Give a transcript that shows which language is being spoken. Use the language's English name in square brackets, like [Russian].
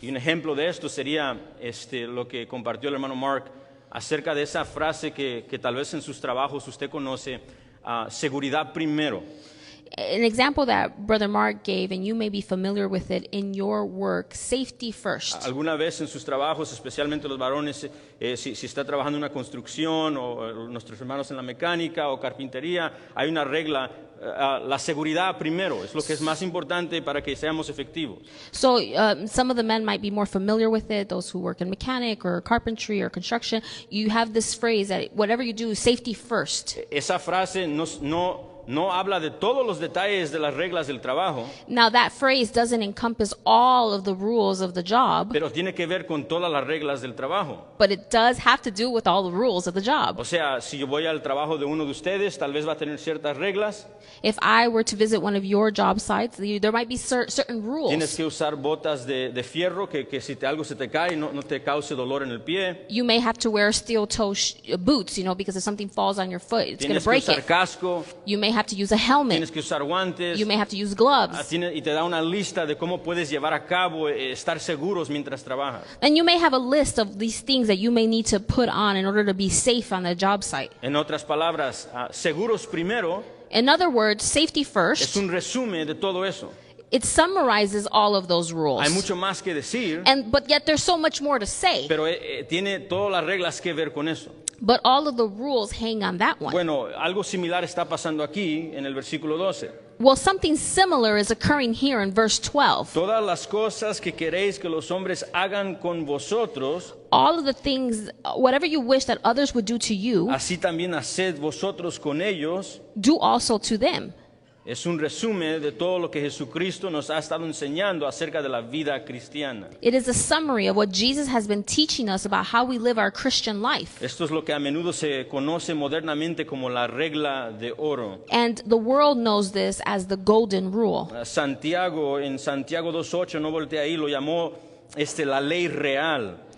[Spanish] Y un ejemplo de esto sería lo que compartió el hermano Mark acerca de esa frase que tal vez en sus trabajos usted conoce, seguridad primero. [English] An example that Brother Mark gave, and you may be familiar with it in your work, safety first. [Spanish] Alguna vez en sus trabajos, especialmente los varones, si está trabajando en una construcción o nuestros hermanos en la mecánica o carpintería, hay una regla, la seguridad primero, es lo que es más importante para que seamos efectivos. [English] So some of the men might be more familiar with it, those who work in mechanic or carpentry or construction. You have this phrase that whatever you do, safety first. [Spanish] Esa frase no habla de todos los detalles de las reglas del trabajo, [English] Now that phrase doesn't encompass all of the rules of the job, [Spanish] pero tiene que ver con todas las reglas del trabajo. [English] but it does have to do with all the rules of the job. [Spanish] O sea, si yo voy al trabajo de uno de ustedes, tal vez va a tener ciertas reglas. [English] If I were to visit one of your job sites, there might be certain [Spanish] Tienes [English] rules. [Spanish] que usar botas de fierro que si algo se te cae no te cause dolor en el pie. [English] You may have to wear steel toe boots, because if something falls on your foot, it's going [Spanish] Tienes usar [English] it. [Spanish] casco, [English] You may have to use a helmet. [Spanish] tienes que usar guantes. [English] You may have to use gloves. [Spanish] Y te da una lista de cómo puedes llevar a cabo, estar seguros mientras trabajas. [English] And you may have a list of these things that you may need to put on in order to be safe on the job site. [Spanish] En otras palabras, seguros primero [English] In other words, safety [Spanish] es [English] first, [Spanish] un resumen de todo eso. [English] it summarizes all of those rules. [Spanish] Hay mucho más que decir, [English] But yet there's so much more to say. [Spanish] pero tiene todas las reglas que ver con eso. [English] But all of the rules hang on that one. [Spanish] Bueno, algo similar está pasando aquí en el versículo 12. [English] Well, something similar is occurring here in verse 12. [Spanish] Todas las cosas que queréis que los hombres hagan con vosotros, [English] All of the things, whatever you wish that others would do to you, [Spanish] así también haced vosotros con ellos. [English] do also to them. [Spanish] Es un resumen de todo lo que Jesucristo nos ha estado enseñando acerca de la vida cristiana. [English] It is a summary of what Jesus has been teaching us about how we live our Christian life. [Spanish] Esto es lo que a menudo se conoce modernamente como la regla de oro. [English] And the world knows this as the golden rule. [Spanish] Santiago, en Santiago 2:8, no voltea ahí, lo llamó la ley real.